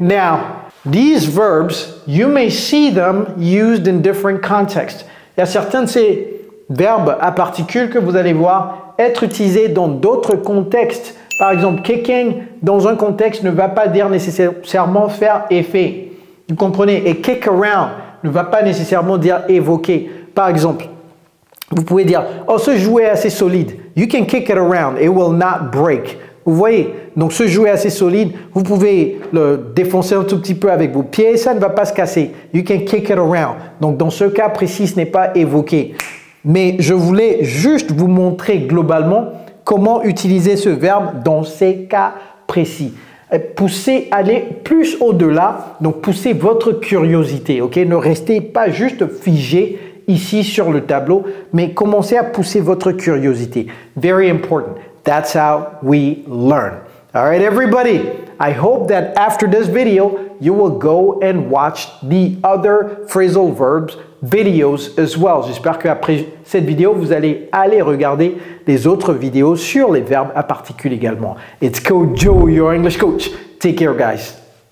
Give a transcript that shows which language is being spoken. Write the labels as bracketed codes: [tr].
[en] Now, these verbs, you may see them used in different contexts. [fr] Il y a certains de ces verbes à particules que vous allez voir être utilisés dans d'autres contextes. Par exemple, kicking, dans un contexte, ne va pas dire nécessairement faire effet. Vous comprenez? Et kick around ne va pas nécessairement dire évoquer. Par exemple, vous pouvez dire, oh, ce jouet est assez solide. [en] You can kick it around, it will not break. [fr] Vous voyez? Donc, ce jouet assez solide, vous pouvez le défoncer un tout petit peu avec vos pieds, ça ne va pas se casser. [en] You can kick it around. [fr] Donc, dans ce cas précis, ce n'est pas évoqué. Mais je voulais juste vous montrer globalement comment utiliser ce verbe dans ces cas précis. Poussez, allez plus au-delà, donc poussez votre curiosité, ok? Ne restez pas juste figé ici sur le tableau, mais commencez à pousser votre curiosité. [en] Very important. That's how we learn. All right, everybody. I hope that after this video, you will go and watch the other phrasal verbs videos as well. [fr] J'espère qu'après cette vidéo, vous allez aller regarder les autres vidéos sur les verbes à particules également. [en] It's Coach Joe, your English coach. Take care, guys.